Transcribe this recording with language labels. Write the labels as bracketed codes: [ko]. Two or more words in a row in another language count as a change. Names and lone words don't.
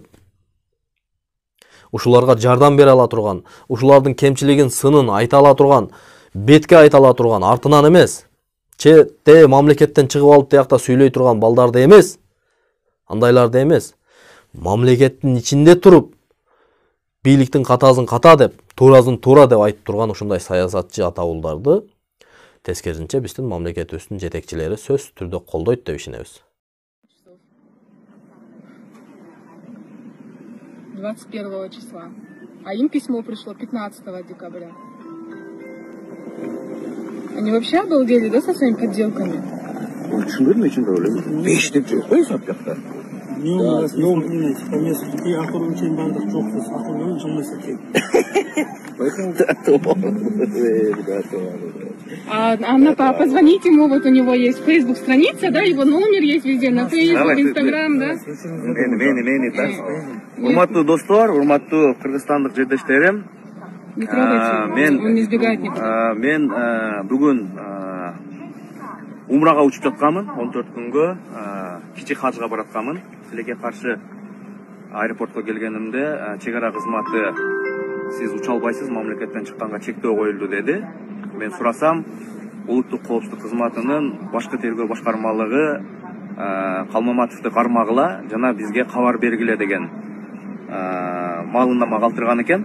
[ky] Ушуларга жардам бере ала турган, ушулардын кемчилигин, сынын айта ала турган, бетке айта ала турган, артынан эмес, четте мамлекеттен чыгып алып тиякта сүйлөй турган балдарды эмес, андайларды эмес, мамлекеттин ичинде туруп, бийликтин катасын ката деп, туурасын туура деп айтып турган ушундай саясатчы атаулдарды тескерисинче биздин мамлекетибиздин жетекчилери сөз түрдө колдойт деп ишенебиз. [ru] 21 числа. А им письмо пришло 15 декабря. Они вообще обалдели, да, со своими подделками? [ky] Чындыр мен чындыр ойлойм. 5 деп жүрөт го эсап жакта. [ru] Позвонить ему, вот у него есть Facebook страница, да, его номер есть везде, на Facebook, Instagram, да? [ky] Мени, так. Урматтуу достор, урматтуу кыргызстандык жердештерим. [ru] Не трогайте, он не избегает никуда. [ky] Мен бүгүн умрага учуп жатканмын, 14 күнгө кичи хажга баратканмын. Силерге каршы аэропортко келгенимде чек ара кызматы сиз уча албайсыз, мамлекеттен чыкканга чектөө коюлду деди. Мен сурасам, улуттук коопсуздук кызматынын башкы тергөө башкармалыгы Калмаматовду кармагыла жана бизге кабар бергиле деген маалымдама калтырган экен.